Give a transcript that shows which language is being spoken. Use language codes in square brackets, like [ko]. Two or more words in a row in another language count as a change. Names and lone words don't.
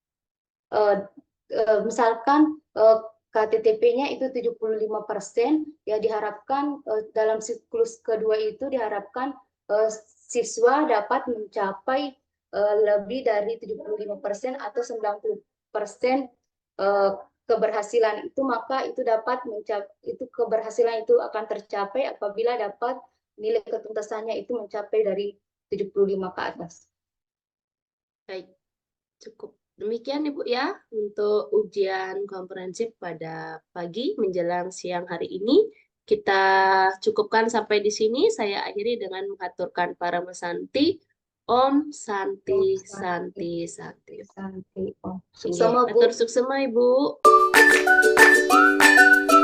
[id] Misalkan KTTP-nya itu 75%, ya diharapkan dalam siklus kedua itu diharapkan siswa dapat mencapai lebih dari 75% atau 90% keberhasilan itu, maka itu dapat keberhasilan itu akan tercapai apabila dapat nilai ketuntasannya itu mencapai dari 75 ke atas. Baik, cukup. Demikian Ibu ya untuk ujian komprehensif pada pagi menjelang siang hari ini. Kita cukupkan sampai di sini. Saya akhiri dengan mengaturkan para mesanti. [sa] Om Santi Santi Santi. Santi Om. [ban] Suksema Bu. Atur suksema Ibu.